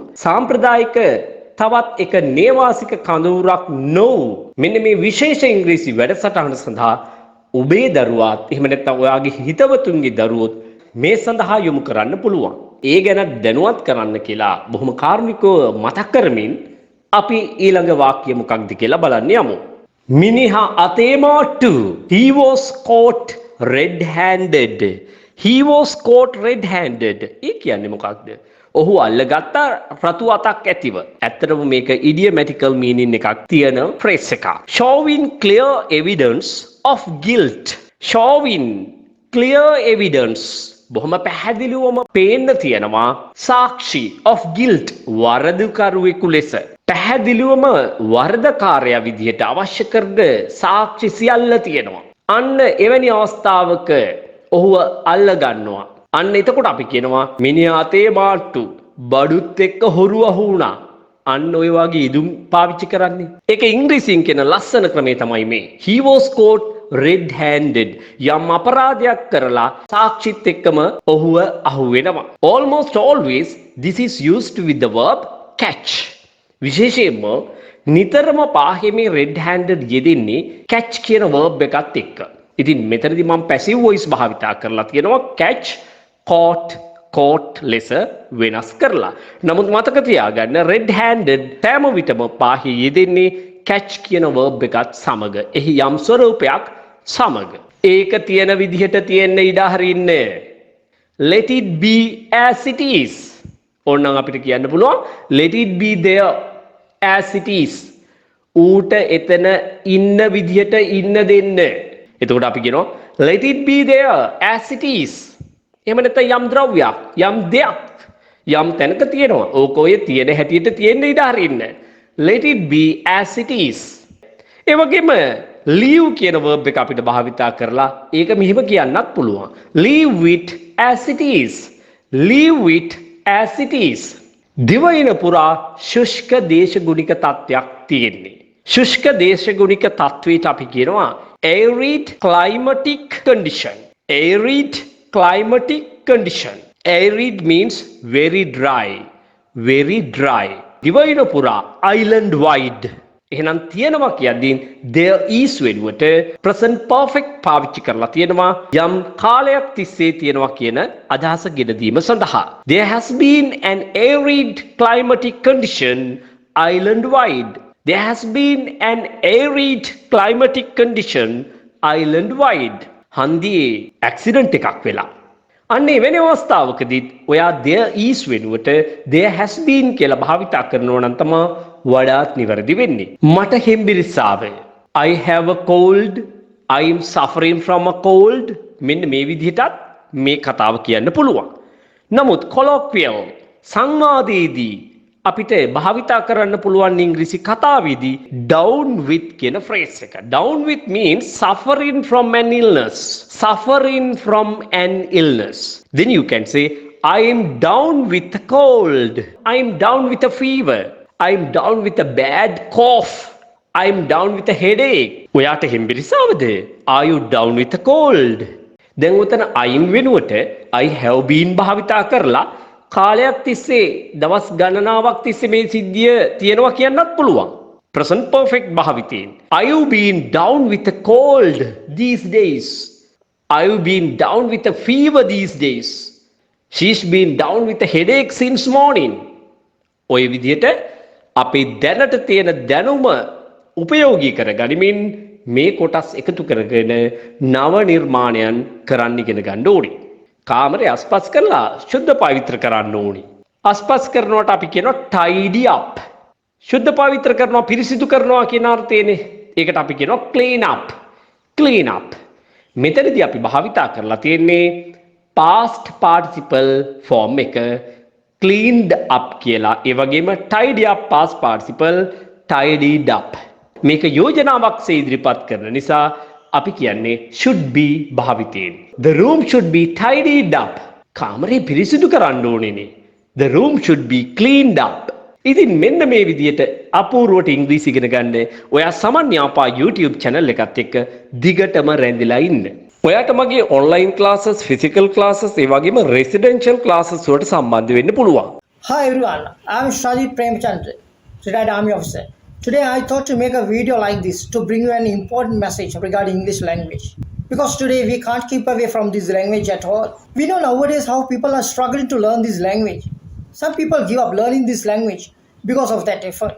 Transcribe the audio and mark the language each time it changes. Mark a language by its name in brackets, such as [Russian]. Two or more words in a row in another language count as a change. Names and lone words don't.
[Sinhala] සාම්ප්‍රදායික තවත් එක නේවාසික කඳවුරක් නොවු මෙන්න මේ විශේෂ ඉංග්‍රීසි වැඩසටහන සඳහා ඔබේ දරුවාත් එහෙම නැත්නම් ඔයාගේ හිතවතුන්ගේ දරුවොත් මේ සඳහා යොමු කරන්න පුළුවන්. ඒ ගැන දැනුවත් කරන්න කියලා බොහොම කාරුණිකව මතක් කරමින් අපි ඊළඟ වාක්‍ය මොකක්ද කියලා බලන්න යමු. මිනිහා අතේ මාට්ටු. [English] He was caught red-handed. He was caught red-handed. [Sinhala] ඒ කියන්නේ මොකක්ද? ඔහු අල්ලගත්ත රතු අතක් ඇතිව. ඇත්තටම මේක [English] idiomatic meaning [Sinhala] එකක් තියෙන phrase එකක්. [English] Showing clear evidence of guilt. Showing clear evidence. [Sinhala] බොහොම පැහැදිලිවම පේන්න තියෙනවා සාක්ෂි [English] of guilt [Sinhala] වරදකරුවෙකු ලෙස. පැහැදිලිවම වරදකාරයා විදිහට අවශ්‍ය කරන සාක්ෂි සියල්ල තියෙනවා. අන්න එවැනි අවස්ථාවක ඔහුව අල්ල ගන්නවා. අන්න එතකොට අපි කියනවා මිනිහා අතේ මාට්ටු බඩුත් එක්ක හොරු අහු වුණා. අන්න ඔය වගේ ඉදුම් පාවිච්චි කරන්නේ. ඒක ඉංග්‍රීසියෙන් කියන ලස්සන ක්‍රමය තමයි මේ. He was caught red-handed. යම් අපරාධයක් කරලා සාක්ෂිත් එක්කම ඔහුව අහු වෙනවා. [English] Almost always this is used with the verb catch. [Sinhala] විශේෂයෙන්ම නිතරම පාහෙමේ red-handed යෙදෙන්නේ catch කියන verb එකත් එක්ක. ඉතින් මෙතනදී මම [English] passive voice [Sinhala] භාවිතා කරලා තියෙනවා [English] catch, caught [Sinhala] ලෙස වෙනස් කරලා. නමුත් මතක තියාගන්න red-handed හැම විටම පාහේ යෙදෙන්නේ catch කියන verb එකත් සමග. එහි යම් ස්වරූපයක් සමග. ඒක තියෙන විදිහට තියෙන්න ඉඩ හරින්න. [English] Let it be as it is. [Sinhala] ඕනනම් අපිට කියන්න පුළුවන් [English] let it be there as it is. [Sinhala] ඌට එතන ඉන්න විදිහට ඉන්න දෙන්න. එතකොට අපි කියනවා [English] let it be there as it is. [Sinhala] එහෙම නැත්නම් යම් ද්‍රව්‍යයක් යම් දෙයක් යම් තැනක තියෙනවා. ඕක ඔය තියෙන හැටියට තියෙන්න ඉඩ හරින්න. [English] Let it be as it is. [Sinhala] ඒ වගේම leave කියන verb එක අපිට භාවිතා කරලා ඒක මෙහෙම කියන්නත් පුළුවන්. [English] Leave it as it is. Leave it as it is. [Sinhala] දිවයින පුරා ශුෂ්ක දේශගුණික තත්ත්වයක් තියෙන්නේ. ශුෂ්ක දේශගුණික තත්ත්වයට අපි කියනවා [English] arid climatic condition. Arid climatic condition. Arid means very dry. Very dry. [Sinhala] දිවයින පුරා [English] island wide. [Sinhala] එහෙනම් තියෙනවා කියද්දී [English] there is [Sinhala] වෙනුවට [English] present perfect [Sinhala] පාවිච්චි කරලා තියෙනවා යම් කාලයක් තිස්සේ තියෙනවා කියන අදහස ගෙන දීම සඳහා. [English] There has been an arid climatic condition island wide. There has been an arid climatic condition island wide. [Sinhala] හන්දියේ ඇක්සිඩන්ට් එකක් වෙලා. අන්න එවැනි අවස්ථාවකදී ඔයා [English] there is [Sinhala] වෙනුවට [English] there has been [Sinhala] කියලා භාවිතා කරනවා නම් තමයි වඩාත් නිවැරදි වෙන්නේ. මට හෙම්බිරිස්සාව. [English] I have a cold. I am suffering from a cold. [Sinhala] මෙන්න මේ විදිහටත් මේ කතාව කියන්න පුළුවන්. නමුත් colloquial සංවාදයේදී අපිට භාවිතා කරන්න පුළුවන් ඉංග්‍රීසි කතාවේදී [English] down with [Sinhala] කියන phrase එක. [English] Down with means suffering from an illness. Suffering from an illness. Then you can say I am down with a cold. I am down with a fever. I am down with a bad cough. I am down with a headache. [Sinhala] ඔයාට හෙම්බිරිස්සාවද? [English] Are you down with a cold? [Sinhala] දැන් උතන [English] I am [Sinhala] වෙනුවට [English] I have been [Sinhala] භාවිතා කරලා කාලයක් තිස්සේ දවස් ගණනාවක් තිස්සේ මේ සිද්ධිය තියෙනවා කියන්නත් පුළුවන්. [English] Present perfect භාවිතයෙන්. Are you been down with a cold these days? I've been down with a fever these days. She's been down with a headache since morning. [Sinhala] ඔය විදිහට අපේ දැනට තියෙන දැනුම උපයෝගී කර ගනිමින් මේ කොටස් එකතු කරගෙන නව නිර්මාණයන් කරන්න ඉගෙන ගන්න ඕනේ. කාමරය අස්පස් කරලා ශුද්ධ පවිත්‍ර කරන්න ඕනේ. අස්පස් කරනවට අපි කියනවා [English] tidy up. [Sinhala] ශුද්ධ පවිත්‍ර කරනවා පිරිසිදු කරනවා කියන අර්ථයනේ. ඒකට අපි කියනවා [English] clean up. clean up. [Sinhala] මෙතනදී අපි භාවිතා කරලා තියෙන්නේ [English] past participle form [Sinhala] එක [English] cleaned up [Sinhala] කියලා. ඒ වගේම [English] tidy up past participle tidied up. [Sinhala] මේක යෝජනාවක්සේ ඉදිරිපත් කරන නිසා අපි කියන්නේ [English] should be [Sinhala] භාවිතයෙන්. [English] The room should be tidied up. [Sinhala] කාමරේ පිරිසිදු කරන්න ඕනේනේ. [English] The room should be cleaned up. [Sinhala] ඉතින් මෙන්න මේ විදිහට අපූර්වට ඉංග්‍රීසි ඉගෙන ගන්න ඔයා සමන් යාපා YouTube channel එකත් එක්ක දිගටම රැඳිලා ඉන්න. ඔයාට මගේ [English] online classes, physical classes, [Sinhala] ඒ වගේම [English] residential classes [Sinhala] වලට සම්බන්ධ වෙන්න පුළුවන්. [English] Hi everyone, I am Shajit Premchandra, retired army officer. Today I thought to make a video like this to bring you an important message regarding English language. Because today we can't keep away from this language at all. We know nowadays how people are struggling to learn this language. Some people give up learning this language because of that effort.